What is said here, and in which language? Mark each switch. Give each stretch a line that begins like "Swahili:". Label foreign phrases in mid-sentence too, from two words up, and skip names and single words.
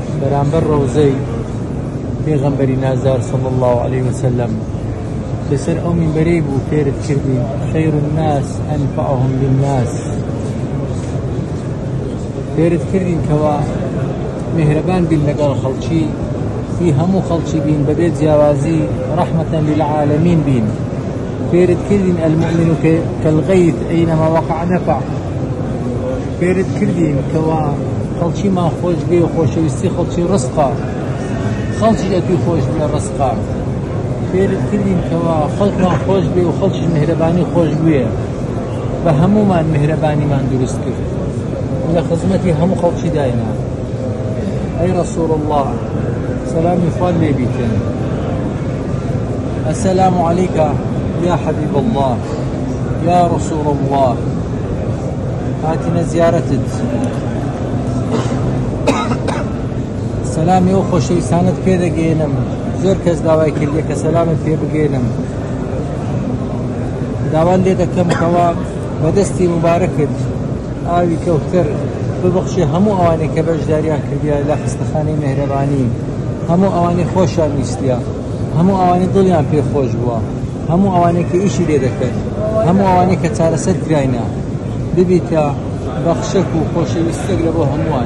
Central Kurdish: بەرامبەر ڕەوزەی پێغەمبەری نازدار
Arabic: صلی الله عليه وسلم
Central Kurdish: لەسەر ئەو مینبەرەی بوو فێرت کردی
Arabic: خەیر الناس ئەنفعهم للناس،
Central Kurdish: فێرت کردین کەوا مهرەبان بین لەگەڵ خەڵکی، هی هەموو خەڵکی بین بەبێ جیاوازی،
Arabic: ڕەحمەتەن للعالەمین
Central Kurdish: بین. فێرت کردین
Arabic: المؤمن كالغيث أينما وقع نفع.
Central Kurdish: فێرت کردین کەوا خەڵکیمان خۆش بێ و خۆشەویستی خەڵکی ڕزقا، خەڵکی ئەتوی خۆش بێ ڕزقا. فێرت کردین کەوا خەڵکمان خۆش بێ و خەڵکیش مهرەبانی خۆش بوێ، بە هەمومان مهرەبانیمان دروست کرد لە خزمەتی هەموو خەڵکی داینا. ئەی رەسوول الله سلامی خوان لێ بیتن.
Arabic: السلام عليك يا حبيب الله يا رسول الله،
Central Kurdish: هاتنا زيارتت. سلامی ئەو خۆشەویستانت پێ دەگەێنم، زۆر کەس داوای کردیە کە سەلامت پێ بگەێنم. داوان لێ دەکەم کەوا بەدەستی مبارەکت ئاوی کەوتر ببەخشی هەموو ئەوانەی کە بەشداریان کردیە لە خستەخانەی مهرەبانی، هەموو ئەوانەی خۆشیان ویستیە، هەموو ئەوانەی دڵیان پێ خۆش بووە، هەموو ئەوانەی کە ئیشی لێ دەکرد، هەموو ئەوانەی کە چارەسەر کراینە، ببیتە بەخشەک و خۆشەویستێک لە بۆ هەمووان.